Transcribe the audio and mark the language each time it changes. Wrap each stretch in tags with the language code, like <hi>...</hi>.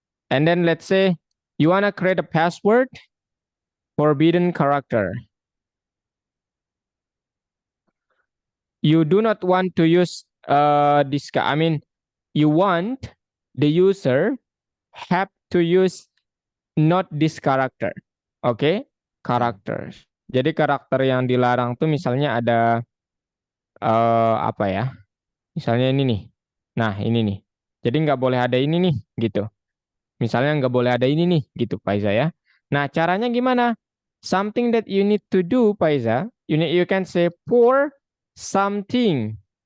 <en>And then let's say you want to create a password, forbidden character. You do not want to use this. I mean, you want the user have to use not this character. Oke, okay? Characters.</en> <id>Jadi karakter yang dilarang tuh misalnya ada apa ya? Misalnya ini nih. Nah, ini nih. Jadi nggak boleh ada ini nih, gitu. Misalnya nggak boleh ada ini nih, gitu, Paiza ya. Nah, caranya gimana?</id> <en>Something that you need to do, Paiza. You can say for something.</en>